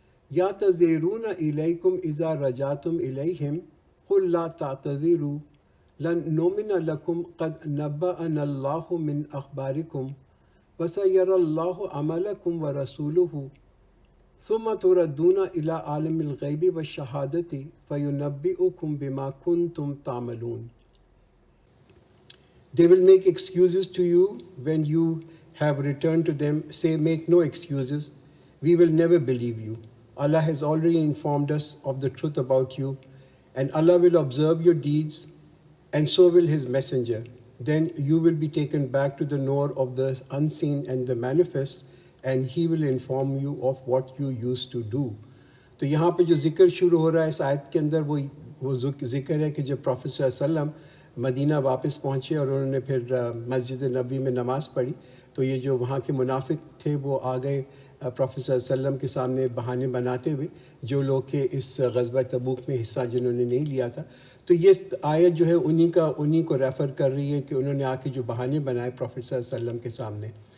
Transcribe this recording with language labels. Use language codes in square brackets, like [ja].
[ar] یعتذرون الیکم اذا رجعتم الیہم قل لا تعتذروا لن نؤمن لکم قد نبأنا اللہ من اخبارکم وسیری اللہ عملکم ورسولہ ثم تردون الی عالم الغیب والشہادۃ فینبئکم بما کنتم تعملون۔ [en] They will make excuses to you when you have returned to them. Say, make no excuses. We will never believe you. Allah has already informed us of the truth about you, and Allah will observe your deeds, and so will His messenger. Then you will be taken back to the knower of the unseen and the manifest, and He will inform you of what you used to do. [ur] تو یہاں پہ جو ذکر شروع ہو رہا ہے اس آیت کے اندر وہ ذکر ہے کہ جب پروفیٹ صلی اللہ علیہ وسلم مدینہ واپس پہنچے اور انہوں نے پھر مسجد نبی میں نماز پڑھی، تو یہ جو وہاں کے منافق تھے وہ آ گئے پروفیٹ صلی اللہ علیہ وسلم کے سامنے بہانے بناتے ہوئے، جو لوگ کہ اس غزوہ تبوک میں حصہ جنہوں نے نہیں لیا تھا۔ تو یہ آیت جو ہے انہی کو ریفر کر رہی ہے کہ انہوں نے آ کے جو بہانے بنائے پروفیٹ صلی اللہ علیہ وسلم کے سامنے۔